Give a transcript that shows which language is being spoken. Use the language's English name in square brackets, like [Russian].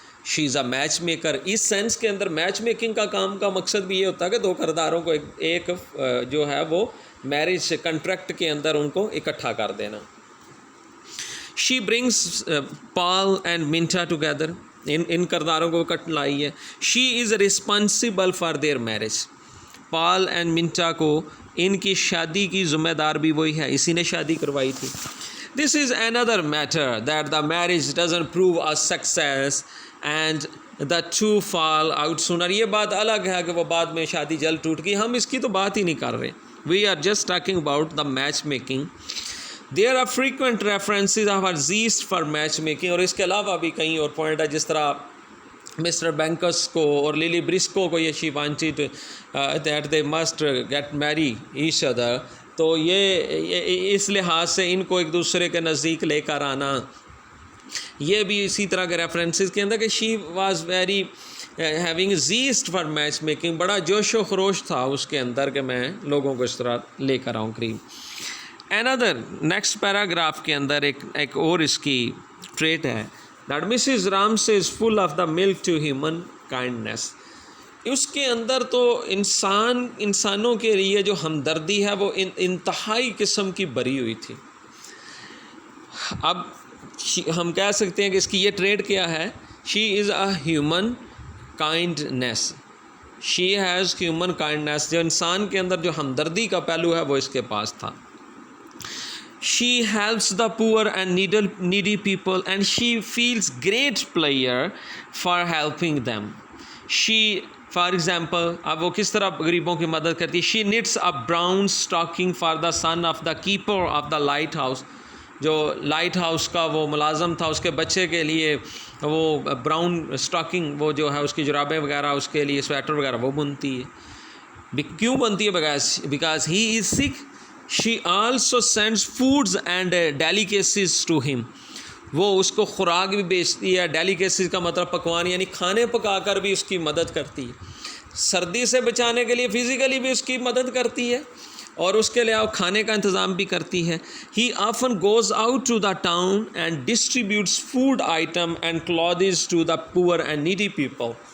[English] She is a match maker. [Urdu] اس sense کے اندر match making کا کام کا مقصد بھی یہ ہوتا ہے کہ دو کرداروں کو ایک جو ہے وہ میرج کنٹریکٹ کے اندر ان کو اکٹھا کر دینا. [English] She brings Pal and Minta together. [Urdu] ان کرداروں کو اکٹھ لائی ہے. [English] She is responsible for their marriage. [Urdu] Pal and منٹا کو ان کی شادی کی ذمہ دار بھی وہی ہے، اسی نے شادی کروائی تھی. [English] This is another matter that the marriage doesn't prove a success and the two fall out sooner. [Urdu] یہ بات الگ ہے کہ وہ بعد میں شادی جلد ٹوٹ گئی، ہم اس کی تو بات ہی نہیں کر رہے. [English] We are just talking about the matchmaking. There are frequent references of our zest for matchmaking. [Urdu] اور اس کے علاوہ بھی کئی اور پوائنٹ ہے، جس طرح مسٹر بینکس کو اور لیلی برسکو کو یہ [English] she wanted that they must get marry each other. [Urdu] تو یہ اس لحاظ سے ان کو ایک دوسرے کے نزدیک لے کر آنا، یہ بھی اسی طرح کے ریفرنسز کے اندر کہ [English] She was very having zest for match making. [Urdu] بڑا جوش و خروش تھا اس کے اندر کہ میں لوگوں کو اس طرح لے کر آؤں قریب. another نیکسٹ پیراگراف کے اندر ایک اور اس کی ٹریٹ ہے [English] that Mrs. Ramsay is full of the milk to human kindness. [Urdu] اس کے اندر تو انسانوں کے لیے جو ہمدردی ہے وہ انتہائی قسم کی بری ہوئی تھی. اب ہم کہہ سکتے ہیں کہ اس کی یہ ٹریٹ کیا ہے، [English] She is a human kindness. She has human kindness. [Urdu] جو انسان کے اندر جو ہمدردی کا پہلو ہے وہ اس کے پاس تھا. [English] She helps the poor and needy people and she feels great pleasure for helping them. She, for example, [Urdu] اب وہ کس طرح غریبوں کی مدد کرتی ہے. [English] She knits a brown stocking for the son of the keeper of the lighthouse. [Urdu] جو لائٹ ہاؤس کا وہ ملازم تھا اس کے بچے کے لیے وہ براؤن اسٹاکنگ، وہ جو ہے اس کی جرابیں وغیرہ، اس کے لیے سویٹر وغیرہ وہ بنتی ہے. کیوں بنتی ہے؟ [English] Because he is sick. She also sends foods and delicacies to him. [Urdu] وہ اس کو خوراک بھی بیچتی ہے. ڈیلیکیسیز کا مطلب پکوان، یعنی کھانے پکا کر بھی اس کی مدد کرتی ہے. سردی سے بچانے کے لیے فزیکلی بھی اس کی مدد کرتی ہے اور اس کے لیے کھانے کا انتظام بھی کرتی ہے. [English] He often goes out to the town and distributes food item and clothes to the poor and needy people.